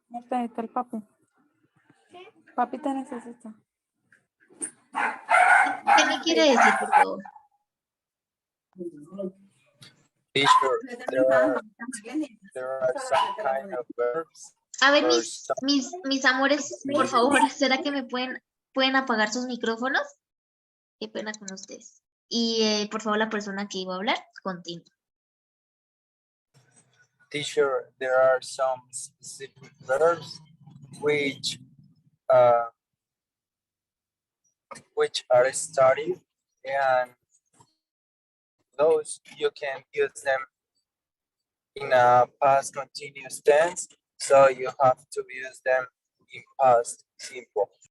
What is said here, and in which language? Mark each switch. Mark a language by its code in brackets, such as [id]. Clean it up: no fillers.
[es] Ahí está el papi. Papi te necesita. ¿Qué me quiere decir, por favor? [en] Teacher, there are some kind of verbs. [es] A ver, [en] or [es] mis amores, por favor, ¿será que me pueden apagar sus micrófonos? Qué pena con ustedes. Y por favor, la persona que iba a hablar, continúe. [en] Teacher, there are some specific verbs which are studied, and those you can use them in a past continuous tense, so you have to use them in past simple.